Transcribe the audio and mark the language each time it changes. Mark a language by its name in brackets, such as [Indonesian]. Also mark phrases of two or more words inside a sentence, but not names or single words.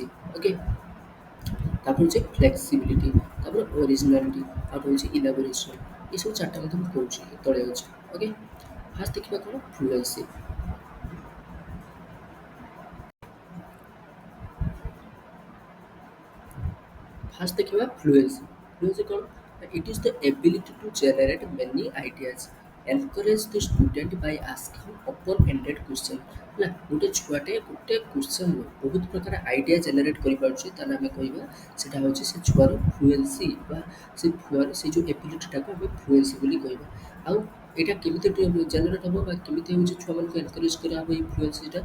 [Odia] ଓକେ, ତାପରେ ହେଉଛି ଫ୍ଲେକ୍ସିବିଲିଟି, ତାପରେ ଓରିଜିନାଲିଟି, ଆଉ ହେଉଛି ଇଲାବୋରେସନ୍। ଏସବୁ ଚାରିଟା ମଧ୍ୟ ମୁଁ କହୁଛି ତଳେ ଅଛି। ଓକେ, ଫାଷ୍ଟ ଦେଖିବା କ'ଣ? ଫ୍ଲୁଏନ୍ସି। First ଦେଖିବା fluency. Fluency କ'ଣ? [English] It is the ability to generate many ideas, encourage the student by asking open-ended question। [Odia] ହେଲା, ଗୋଟେ ଛୁଆଟେ ଗୋଟେ କ୍ୱେଶ୍ଚନ୍‌ରୁ ବହୁତ ପ୍ରକାର [English] idea generate [Odia] କରିପାରୁଛି, ତାହେଲେ ଆମେ କହିବା ସେଇଟା ହେଉଛି ସେ ଛୁଆର ଫ୍ଲୁଏନ୍ସି, ବା ସେ ଯେଉଁ ଏବିଲିଟିଟାକୁ ଆମେ ଫ୍ଲୁଏନ୍ସି ବୋଲି କହିବା। ଆଉ ଏଇଟା କେମିତି ଜେନେରେଟ୍ ହେବ, ବା କେମିତି ହେଉଛି ଛୁଆମାନଙ୍କୁ ଏନକରେଜ୍ କରାହେବ ଏଇ ଫ୍ଲୁଏନ୍ସିଟା?